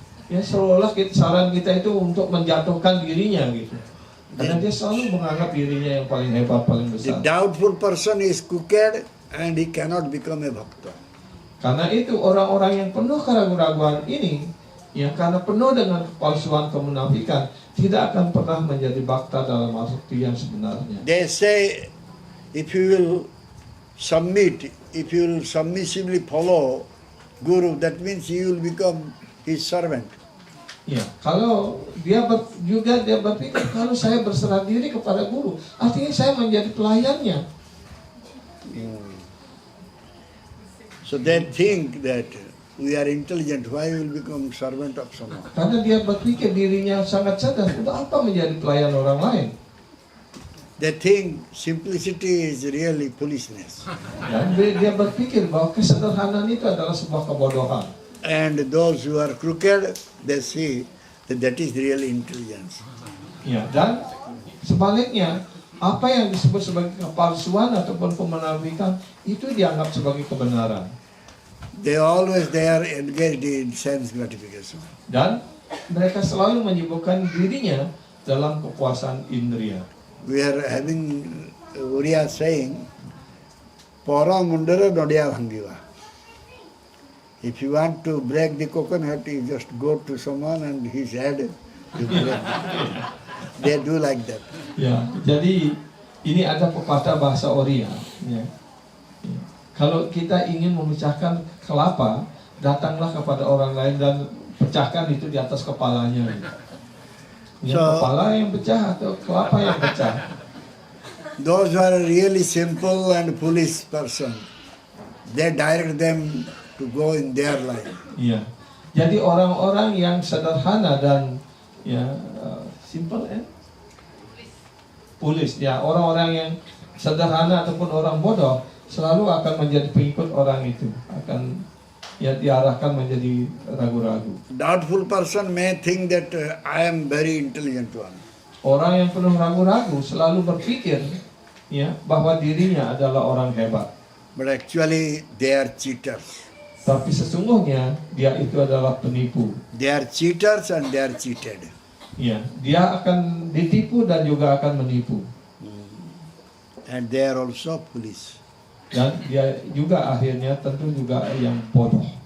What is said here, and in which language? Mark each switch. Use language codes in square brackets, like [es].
[id] Ya, seolah saran kita itu untuk menjatuhkan dirinya gitu. Karena dia selalu menganggap dirinya yang paling hebat, paling [en] The [id] besar. [en] doubtful person is crooked and he cannot become a bhakta. [id] Karena itu orang-orang yang penuh keraguan-raguan ini, yang karena penuh dengan kepalsuan, kemunafikan, tidak akan pernah menjadi bhakta dalam arti yang sebenarnya. [en] They say, if you will submit, if you will submissively follow Guru, that means you will become his servant. [id] Ya, kalau dia berpikir kalau saya berserah diri kepada guru, artinya saya menjadi pelayannya. [en] So they think that we are intelligent, why we will become servant of someone? [id] Karena dia berpikir dirinya sangat cerdas, untuk apa menjadi pelayan orang lain? [en] They think simplicity is really foolishness. [id] Dan dia berpikir bahwa kesederhanaan itu adalah sebuah kebodohan. [en] And those who are crooked, they see that that is really intelligence. [id] Ya, dan sebaliknya apa yang disebut sebagai kepalsuan ataupun kemunafikan itu dianggap sebagai kebenaran. [en] They are engaged in sense gratification. [id] Dan mereka selalu menyibukkan dirinya dalam kepuasan indria. [en] We are having Uriya saying, [or] "Para mundara nodia bhangiva." [en] If you want to break the coconut, you just go to someone and his head you break. They do like that. [id] Ya, jadi ini ada pepatah bahasa Oriya. Ya. Ya. Kalau kita ingin memecahkan kelapa, datanglah kepada orang lain dan pecahkan itu di atas kepalanya. Ya, kepala yang pecah atau kelapa yang pecah. [en] Those who are really simple and foolish person, they direct them to go in their line. [id] Iya. Jadi orang-orang yang sederhana dan ya [en] simple foolish [id] ya, orang-orang yang sederhana ataupun orang bodoh selalu akan menjadi pengikut orang itu, akan ya diarahkan menjadi ragu-ragu. [en] Doubtful person may think that I am very intelligent one. [id] Orang yang penuh ragu-ragu selalu berpikir ya bahwa dirinya adalah orang hebat. [en] But actually they are cheaters. [id] Tapi sesungguhnya dia itu adalah penipu. [en] They are cheaters and they are cheated. [id] Ya, dia akan ditipu dan juga akan menipu. [en] And they are also foolish. [id] Dan dia juga akhirnya tentu juga yang bodoh.